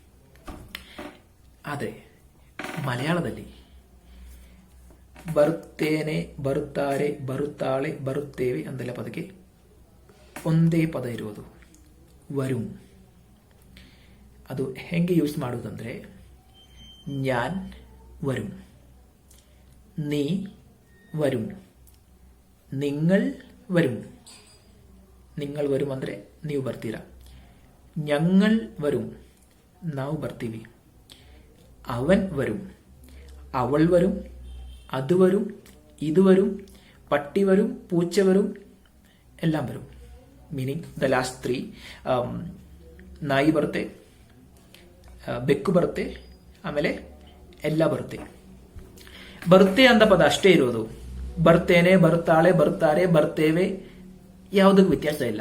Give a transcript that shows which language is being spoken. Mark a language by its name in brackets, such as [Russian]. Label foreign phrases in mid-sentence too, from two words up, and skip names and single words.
[Kannada] ಆದರೆ ಮಲಯಾಳದಲ್ಲಿ ಬರುತ್ತೇನೆ, ಬರುತ್ತಾರೆ, ಬರುತ್ತಾಳೆ, ಬರುತ್ತೇವೆ ಅಂತೆಲ್ಲ ಪದಕ್ಕೆ ಒಂದೇ ಪದ ಇರುವುದು, ವരും. ಅದು ಹೆಂಗೆ ಯೂಸ್ ಮಾಡುವುದಂದರೆ, [Malayalam] ഞാൻ വരും, നീ വരും, നിങ്ങൾ വരും. നിങ്ങൾ വരും [Kannada] ಅಂದರೆ ನೀವು ಬರ್ತೀರಾ. [Malayalam] ഞങ്ങൾ വരും, [Kannada] ನಾವು ಬರ್ತೀವಿ. [Malayalam] അവൻ വരും, അവൾ വരും, അത് വരും, ഇത് വരും, പട്ടി വരും, പൂച്ച വരും, എല്ലാം വരും. [English] meaning the last 3. [Kannada] ನಾಯಿ ಬರುತ್ತೆ, ಬೆಕ್ಕು ಬರುತ್ತೆ, ಆಮೇಲೆ ಎಲ್ಲ ಬರುತ್ತೆ. ಬರುತ್ತೆ ಅಂತ ಪದ ಅಷ್ಟೇ ಇರೋದು. ಬರ್ತೇನೆ, ಬರುತ್ತಾಳೆ, ಬರುತ್ತಾರೆ, ಬರ್ತೇವೆ, ಯಾವುದಕ್ಕೂ ವ್ಯತ್ಯಾಸ ಇಲ್ಲ.